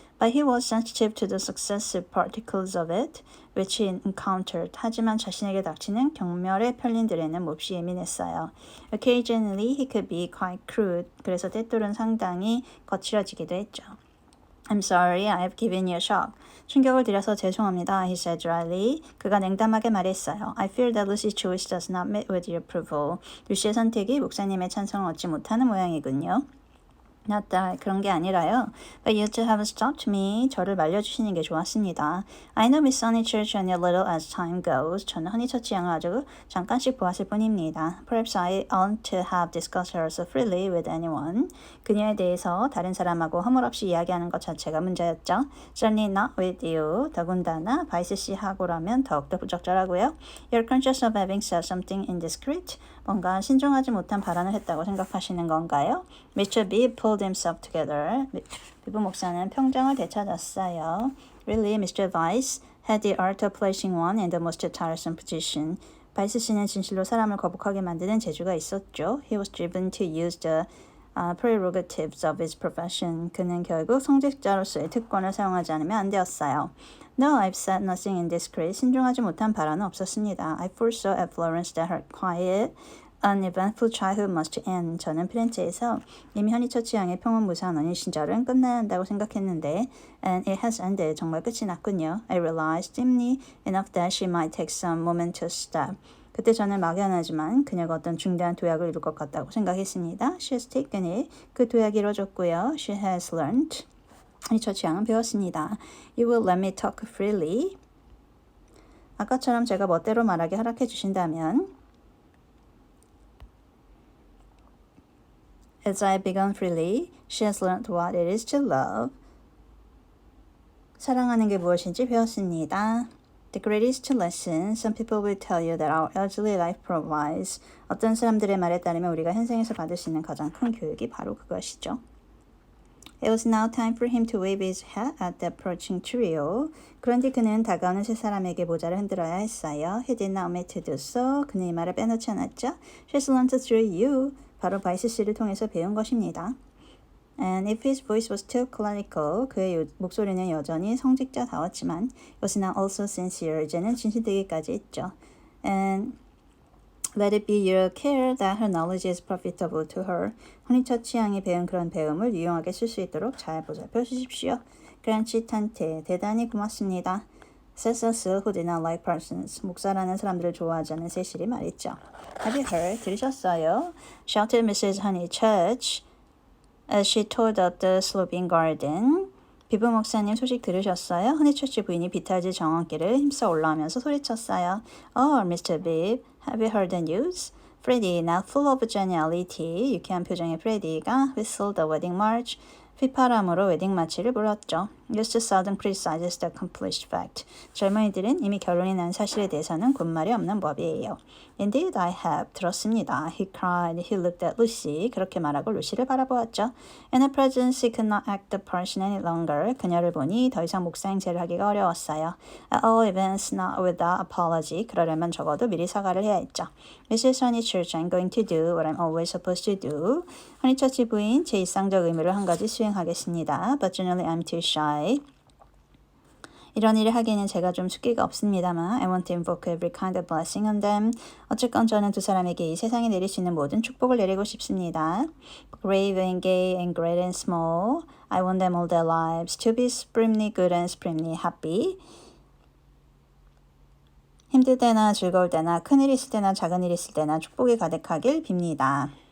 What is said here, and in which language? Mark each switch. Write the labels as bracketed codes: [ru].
[en] But he was sensitive to the successive particles of it, which he encountered. [ko] 하지만 자신에게 닥치는 경멸의 편린들에는 몹시 예민했어요. [en] Occasionally he could be quite crude. [ko] 그래서 때때로는 상당히 거칠어지기도 했죠. [en] I'm sorry, I have given you a shock. [ko] 충격을 드려서 죄송합니다. [en] He said dryly. [ko] 그가 냉담하게 말했어요. [en] I fear that Lucy's choice does not meet with your approval. [ko] 루시의 선택이 목사님의 찬성을 얻지 못하는 모양이군요. [en] Not that, [ko] 그런 게 아니라요. [en] But you two have stopped me. [ko] 저를 말려주시는 게 좋았습니다. [en] I know Miss Honeychurch only a little as time goes. [ko] 저는 허니처치 양을 아주 잠깐씩 보았을 뿐입니다. [en] Perhaps I ought to have discussed her so freely with anyone. [ko] 그녀에 대해서 다른 사람하고 허물없이 이야기하는 것 자체가 문제였죠. [en] Certainly not with you. [ko] 더군다나 바이스 씨하고라면 더욱더 부적절하고요. [en] You're conscious of having said something indiscreet. [ko] 뭔가 신중하지 못한 발언을 했다고 생각하시는 건가요? [en] Mr. Bibb pulled himself together. [ko] 비브 목사는 평정을 되찾았어요. [en] Really, Mr. Weiss had the art of placing one in the most tiresome position. [ko] 바이스 씨는 진실로 사람을 거북하게 만드는 재주가 있었죠. [en] He was driven to use the prerogatives of his profession. [ko] 그는 결국 성직자로서의 특권을 사용하지 않으면 안 되었어요. [en] No, I've said nothing indiscreet. [ko] 신중하지 못한 발언은 없었습니다. [en] I foresaw at Florence that her quiet, uneventful childhood must end. [ko] 저는 피렌체에서 이미 허니처치 양의 평온무사한 어린 시절은 끝나야 한다고 생각했는데 [en] and it has ended. [ko] 정말 끝이 났군요. [en] I realized dimly enough that she might take some momentous step. [ko] 그때 저는 막연하지만 그녀가 어떤 중대한 도약을 이룰 것 같다고 생각했습니다. [en] She has taken it. [ko] 그 도약이 이루어졌고요. [en] She has learned. [ko] 허니처치 양은 배웠습니다. [en] You will let me talk freely. [ko] 아까처럼 제가 멋대로 말하게 허락해 주신다면 [en] As I have begun freely, she has learned what it is to love. [ko] 사랑하는 게 무엇인지 배웠습니다. [en] The greatest lesson, some people will tell you that our elderly life provides. [ko] 어떤 사람들의 말에 따르면 우리가 현생에서 받을 수 있는 가장 큰 교육이 바로 그것이죠. [en] It was now time for him to wave his hat at the approaching trio. [ko] 그런데 그는 다가오는 세 사람에게 모자를 흔들어야 했어요. [en] He did not omit to do so. [ko] 그는 이 말을 빼놓지 않았죠. [en] She's learned through you. [ko] 바로 바이스 씨를 통해서 배운 것입니다. [en] And if his voice was still clerical, [ko] 그의 목소리는 여전히 성직자다웠지만 [en] it was now also sincere. [ko] 이제는 진실되기까지 했죠. [en] And let it be your care that her knowledge is profitable to her. [ko] 허니처치 양이 배운 그런 배움을 유용하게 쓸 수 있도록 잘 보살펴 주십시오. 그란치탄테 대단히 고맙습니다. [en] Cecil, who did not like persons. [ko] 목사라는 사람들을 좋아하지 않는 세실이 말했죠. [en] Have you heard? [ko] 들으셨어요? [en] Shouted Mrs. Honeychurch as she toured up the sloping garden. [ko] 비브 목사님 소식 들으셨어요? 허니처치 부인이 비탈지 정원길을 힘써 올라오면서 소리쳤어요. [en] Oh, Mr. Bibb, have you heard the news? Freddie, now full of geniality, [ko] 유쾌한 표정의 프레디가 [en] whistled the wedding march. [ko] 휘파람으로 웨딩 마치를 불렀죠. [en] Used to seldom criticizes the accomplished fact. [ko] 젊은이들은 이미 결혼이 난 사실에 대해서는 군말이 없는 법이에요. [en] Indeed, I have. [ko] 들었습니다. [en] He cried. He looked at Lucy. [ko] 그렇게 말하고 루시를 바라보았죠. [en] In her presence, he could not act the person any longer. [ko] 그녀를 보니 더 이상 목사 행세를 하기가 어려웠어요. [en] At all events, not without apology. [ko] 그러려면 적어도 미리 사과를 해야 했죠. [en] Mrs. Honeychurch, I'm going to do what I'm always supposed to do. [ko] 허니처치 부인, 제 일상적 의무를 한 가지 수행하겠습니다. [en] But generally, I'm too shy. [ko] 이런 일을 하기에는 제가 좀 숙기가 없습니다만 [en] I want to invoke every kind of blessing on them. [ko] 어쨌건 저는 두 사람에게 이 세상에 내릴 수 있는 모든 축복을 내리고 싶습니다. [en] Grave and gay and great and small. I want them all their lives to be supremely good and supremely happy. [ko] 힘들 때나 즐거울 때나 큰일 있을 때나 작은 일 있을 때나 축복이 가득하길 빕니다.